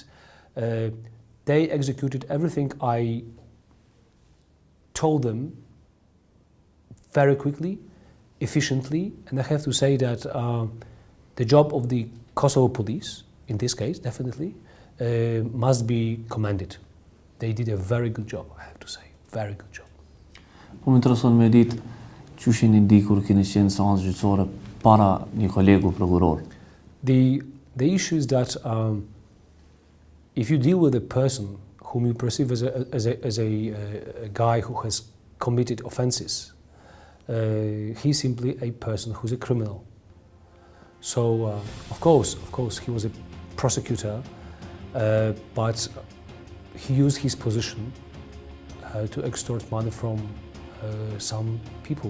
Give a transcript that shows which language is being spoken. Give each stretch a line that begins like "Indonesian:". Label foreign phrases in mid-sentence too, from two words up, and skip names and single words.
English: They executed everything I told them very quickly, efficiently, and I have to say that the job of the Kosovo police, in this case, definitely, must be commended. They did a very good job, I have to say, very good job.
Albanian: Po më intereson me ditë çu jeni ndikur keni qenë seancë gjyqësore para një kolegu prokuror.
English: The issue is that if you deal with a person whom you perceive as a guy who has committed offenses, he's simply a person who's a criminal. So of course he was a prosecutor, but he used his position to extort money from some people.